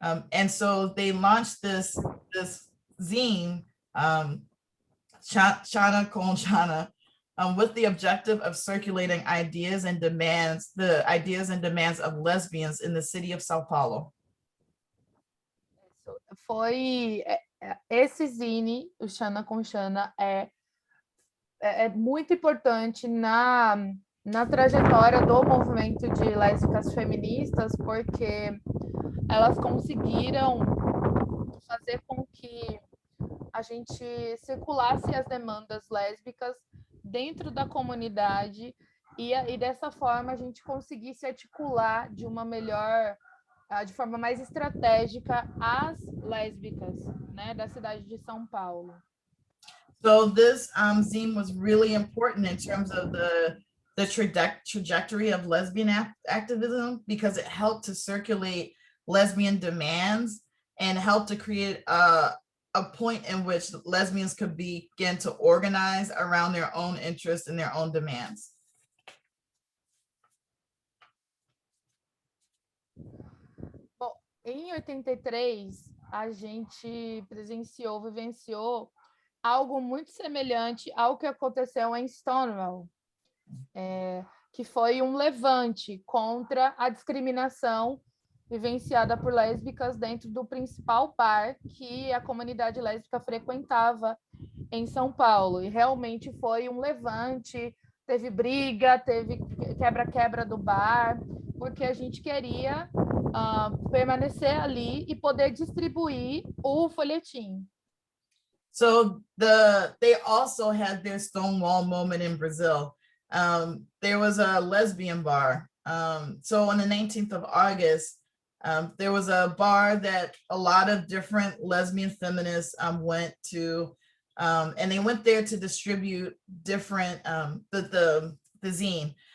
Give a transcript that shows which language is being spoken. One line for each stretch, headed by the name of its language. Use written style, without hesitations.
English: And so they launched this zine, Chana con Chana, with the objective of circulating ideas and demands of lesbians in the city of São Paulo.
Portuguese: Foi esse zine, o Xana com Xana, é muito importante na trajetória do movimento de lésbicas feministas, porque elas conseguiram fazer com que a gente circulasse as demandas lésbicas dentro da comunidade e dessa forma a gente conseguisse articular de forma mais estratégica as lésbicas, né, da cidade de São Paulo.
English: So this zine was really important in terms of the trajectory of lesbian activism, because it helped to circulate lesbian demands and helped to create a point in which lesbians could begin to organize around their own interests and their own demands.
Portuguese: Bom, em 83, a gente vivenciou algo muito semelhante ao que aconteceu em Stonewall, que foi um levante contra a discriminação vivenciada por lésbicas dentro do principal bar que a comunidade lésbica frequentava em São Paulo. E realmente foi um levante teve briga, teve quebra-quebra do bar, porque a gente queria permanecer ali e poder distribuir o folhetim.
English: So they also had their Stonewall moment in Brazil. There was a lesbian bar. So on the 19th of August, there was a bar that a lot of different lesbian feminists went to, and they went there to distribute different the zine.